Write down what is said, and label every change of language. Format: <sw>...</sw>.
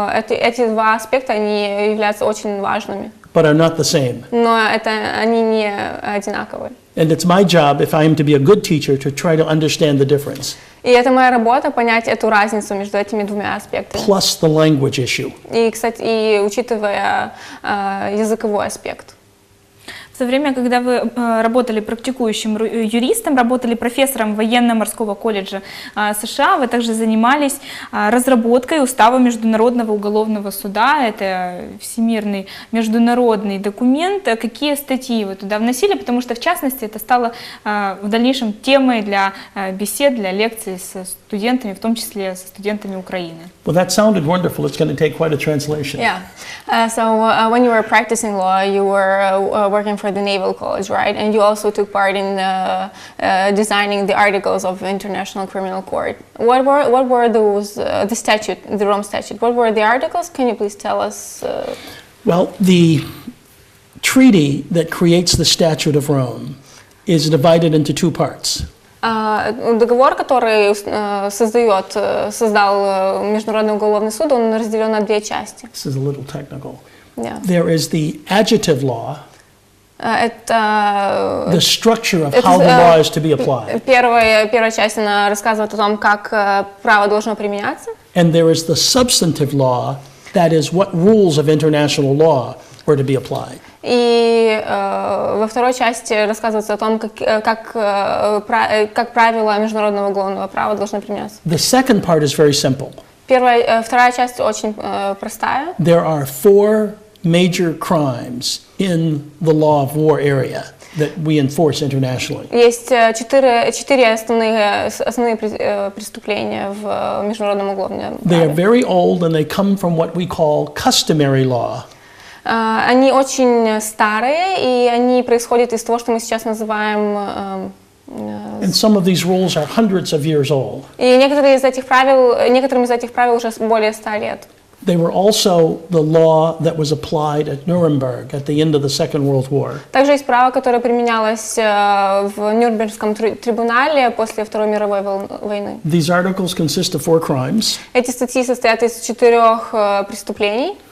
<ru>Эти два аспекта, они являются очень важными,</ru> <en>but are not the same.</en> <ru>но они не одинаковые.</ru> <en>And it's my job, if I am to be a good teacher, to try to understand the difference,</en> <ru>И это моя работа понять эту разницу между этими двумя аспектами.</ru> <en>plus the language issue.</en> <ru>И, кстати, учитывая языковой аспект. В то время, когда вы работали практикующим юристом, работали профессором военно-морского колледжа США, вы также занимались разработкой устава Международного уголовного суда. Это всемирный международный документ. Какие статьи вы туда вносили? Потому что, в частности, это стало в дальнейшем темой для бесед, для лекций со студентами, в том числе со студентами Украины.</ru> <en>Well, that sounded wonderful. It's going to take quite a translation. Yeah. When you were practicing law, you were working for the Naval College, right? And you also took part in designing the articles of International Criminal Court. What were those? The statute, the Rome Statute. What were the articles? Can you please tell us? Well, the treaty that creates the Statute of Rome is divided into two parts.</en> <ru>Договор, который создал Международный уголовный суд, он разделен на две части.</ru> <en>This is a little technical. Yeah. There is the adjective law,</en> <ru>Это</ru> <en>the structure of how the law is to be applied.</en> <ru>Первая часть, она рассказывает о том, как право должно применяться.</ru> <en>And there is the substantive law, that is what rules of international law were to be applied.</en> <ru>И во второй части рассказывается о том, как правила международного уголовного права должны применяться.</ru> <en>The second part is very simple.</en> <ru>Вторая часть очень простая.</ru> <en>There are four major crimes in the law of war area that we enforce internationally.</en> <ru>Есть четыре основные преступления в международном уголовном</ru> <en>They are very old and they come from what we call customary law.</en> <ru>Они очень старые, и они происходят из того, что мы сейчас называем...</ru> <en>And some of these rules are hundreds of years old.</en> <ru>И некоторым из этих правил уже более 100 лет.</ru> <en>They were also the law that was applied at Nuremberg at the end of the Second World War.</en> <ru>Также есть право, которое применялось в Нюрнбергском трибунале после Второй мировой войны.</ru> <en>These articles consist of four crimes:</en> <ru>Эти статьи состоят из 4 преступлений.</ru>